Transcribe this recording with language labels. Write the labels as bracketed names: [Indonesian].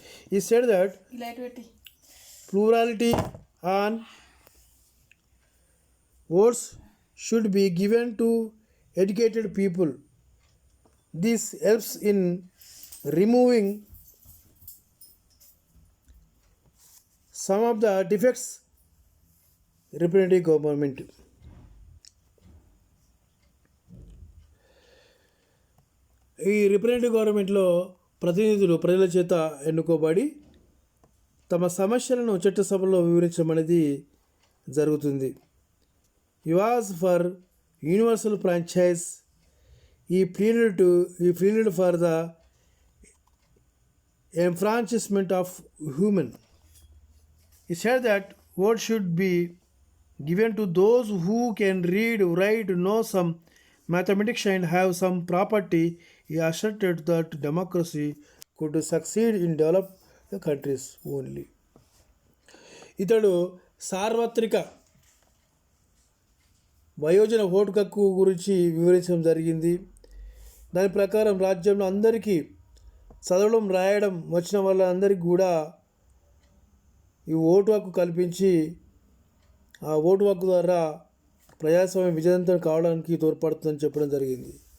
[English] He said that plurality on votes should be given to educated people. This helps in removing some of the defects representative government. [Telugu] ఈ representative గవర్నమెంట్లో ప్రతినిధులు ప్రజల చేత ఎన్నుకోబడి తమ సమస్యలను చట్టసభలో వివరించడం అనేది జరుగుతుంది. [English] He was for universal franchise. He pleaded for the enfranchisement of human. He said that vote should be given to those who can read, write, know some mathematics and have some property. He asserted that democracy could succeed in developed countries only. [Telugu] ఇతడు సార్వత్రిక వయోజన vote హక్కు గురించి వివరించడం జరిగింది. దాని ప్రకారం రాజ్యంలో అందరికీ చదవడం రాయడం వచ్చిన వాళ్ళందరికీ కూడా ఈ ఓటు హక్కు కల్పించి ఆ ఓటు హక్కు ద్వారా ప్రజాస్వామ్యం విజయవంతం కావడానికి తోడ్పడుతుందని చెప్పడం జరిగింది.